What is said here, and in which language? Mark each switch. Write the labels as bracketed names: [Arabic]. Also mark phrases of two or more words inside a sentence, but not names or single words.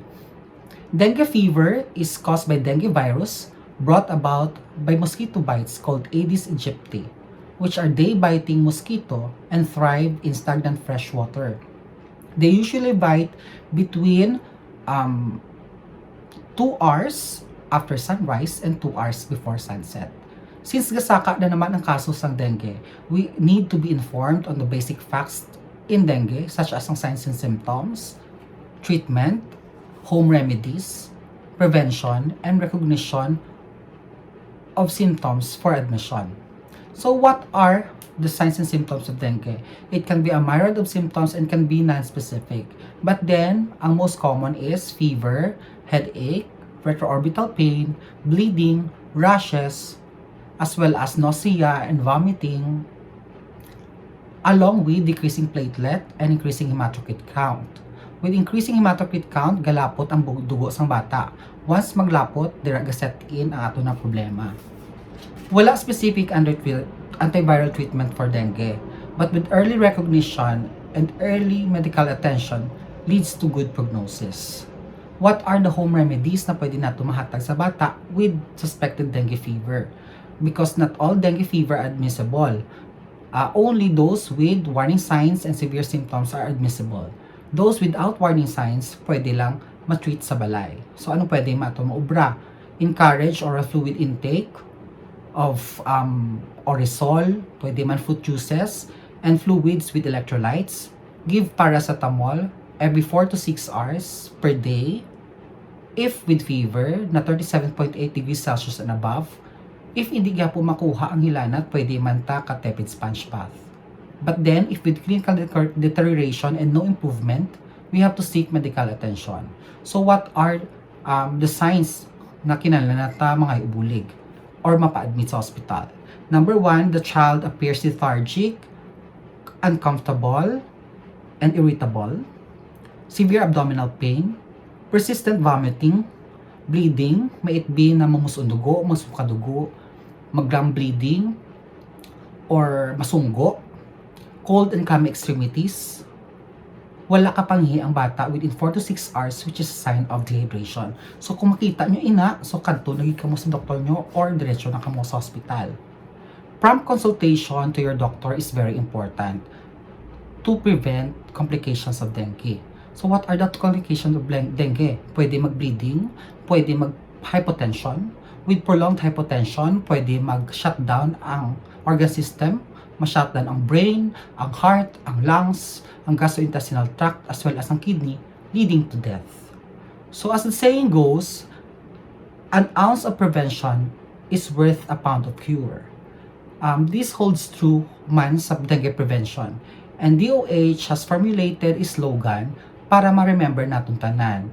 [English] Dengue fever is caused by dengue virus brought about by mosquito bites called Aedes aegypti, which are day-biting mosquito and thrive in stagnant fresh water. They usually bite between 2 hours after sunrise and 2 hours before sunset. [Hiligaynon] Since gasaka na naman ang kaso sang dengue, [English] we need to be informed on the basic facts in dengue such as ang signs and symptoms, treatment, home remedies, prevention, and recognition of symptoms for admission. So what are the signs and symptoms of dengue? It can be a myriad of symptoms and can be non-specific. But then, ang most common is fever, headache, retroorbital pain, bleeding, rashes, as well as nausea and vomiting, along with decreasing platelet and increasing hematocrit count. With increasing hematocrit count, [Hiligaynon] galapot ang dugo sang bata. Once maglapot, dira gaset in ang ato na problema. [English] Wala specific antiviral treatment for dengue, but with early recognition and early medical attention leads to good prognosis. What are the home remedies [Hiligaynon] na pwede nato mahatag sa bata [English] with suspected dengue fever? Because not all dengue fever are admissible. Only those with warning signs and severe symptoms are admissible. Those without warning signs, [Hiligaynon] pwede lang matreat sa balay. So ano pwede mato maubra? [English] Encourage oral fluid intake of orisol, [Hiligaynon] pwede man [English] fruit juices, and fluids with electrolytes. Give paracetamol every 4 to 6 hours per day. If with fever na 37.8 degrees Celsius and above, if [Hiligaynon] hindi nga po makuha ang hilanat, pwede man ta ka [English] tepid sponge bath. But then, if with clinical deterioration and no improvement, we have to seek medical attention. So what are the signs [Hiligaynon] na kinahanglan nata mga ibulig or mapa-admit sa hospital? [English] Number 1, the child appears lethargic, uncomfortable, and irritable, severe abdominal pain, persistent vomiting, bleeding, may it be [Hiligaynon] na mamusun dugo, masuka dugo, maglam [English] bleeding, or masunggo, cold and clammy extremities, [Hiligaynon] wala ka panghi ang bata [English] within 4 to 6 hours, which is a sign of dehydration. [Hiligaynon] So kung makita nyo ina, so kanto naging kamo sa doktor nyo or diretso na kamo sa hospital. [English] Prompt consultation to your doctor is very important to prevent complications of dengue. So what are the complications of dengue? [Hiligaynon] Pwede mag-bleeding, pwede mag-hypotension. [English] With prolonged hypotension, [Hiligaynon] pwede mag-shutdown ang [English] organ system, [Hiligaynon] ma-shutdown ang brain, ang heart, ang lungs, ang gastrointestinal tract, [English] as well as ang kidney, leading to death. So as the saying goes, an ounce of prevention is worth a pound of cure. This holds true man sa dengue prevention. And DOH has formulated a slogan [Hiligaynon] para ma-remember natong tanan.